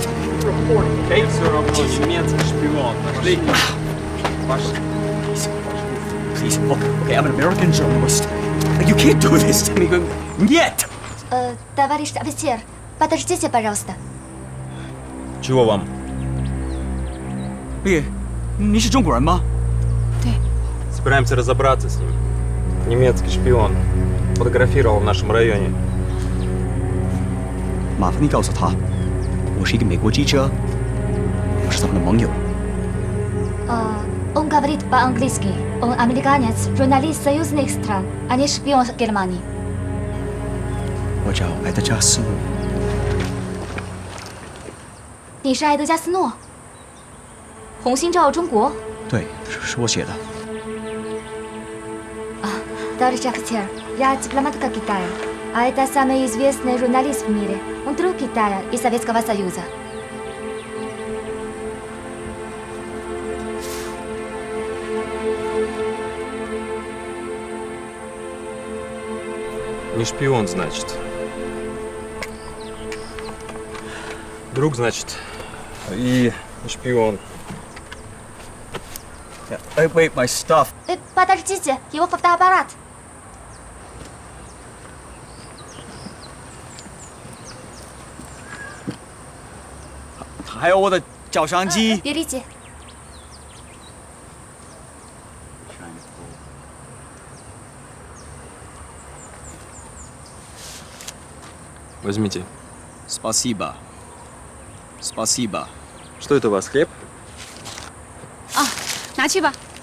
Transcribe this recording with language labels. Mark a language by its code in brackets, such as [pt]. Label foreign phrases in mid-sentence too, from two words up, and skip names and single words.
[en] Reporting, [ru] okay? Все равно немец шпион. Пошли. [en] Please, look, okay, I'm an American journalist. You can't do this to me. [ru] Нет! Товарищ офицер, подождите, пожалуйста. Чего вам? [zh] 你是中国人吗？对。 [ru] Собираемся разобраться с ним. Немецкий шпион. Фотографировал в нашем районе. [zh] 麻烦你告诉他，我是一个美国记者，我是他们的盟友。 [ru] Он говорит по-английски. Он американец, журналист союзных стран, а не шпион Германии. [zh] 我叫埃德加斯诺。你是埃德加斯诺？红星照中国？对，是我写的。 [ru] Товарищ офицер, я дипломатка Китая, а это самый известный журналист в мире. Он друг Китая и Советского Союза. Не шпион, значит. Друг, значит. И не шпион. [en] Hey, wait, my stuff. [ru] Подождите, его фотоаппарат. [zh] 还有我的照相机。 [ru] Берите. Возьмите. Спасибо. Спасибо. Что это у вас, хлеб? [zh] 拿去吧。